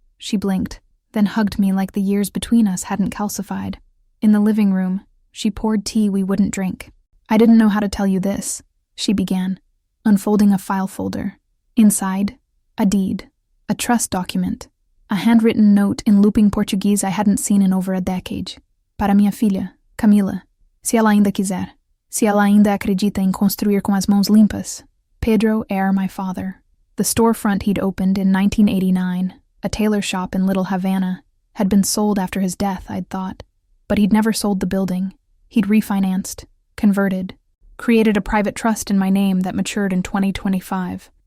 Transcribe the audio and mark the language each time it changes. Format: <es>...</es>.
<en>She blinked, then hugged me like the years between us hadn't calcified. In the living room, she poured tea we wouldn't drink. I didn't know how to tell you this, she began, unfolding a file folder. Inside, a deed, a trust document, a handwritten note in looping Portuguese I hadn't seen in over a decade.</en> <pt>Para minha filha, Camila, se ela ainda quiser, se ela ainda acredita em construir com as mãos limpas.</pt> <en>Pedro Eyre, my father. The storefront he'd opened in 1989, a tailor shop in Little Havana, Had been sold after his death, I'd thought. But he'd never sold the building. He'd refinanced, converted, created a private trust in my name that matured in 2025.</en>